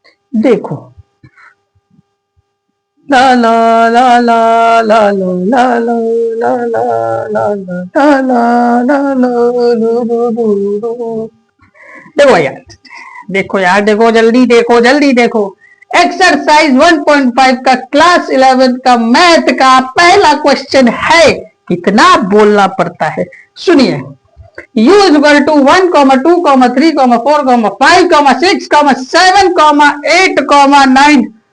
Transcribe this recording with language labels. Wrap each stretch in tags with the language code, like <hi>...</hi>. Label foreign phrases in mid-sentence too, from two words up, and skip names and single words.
<hi>देखो, ला ला ला ला ला ला ला ला ला ला ला ला ला ला ला। देखो यार, देखो यार, देखो जल्दी देखो, जल्दी देखो। एक्सरसाइज 1.5 का क्लास 11 का मैथ का पहला क्वेश्चन है। कितना बोलना पड़ता है, सुनिए।</hi> <en>u is equal to</en> <hi>1,2,3,4,5,6,7,8,9।</hi>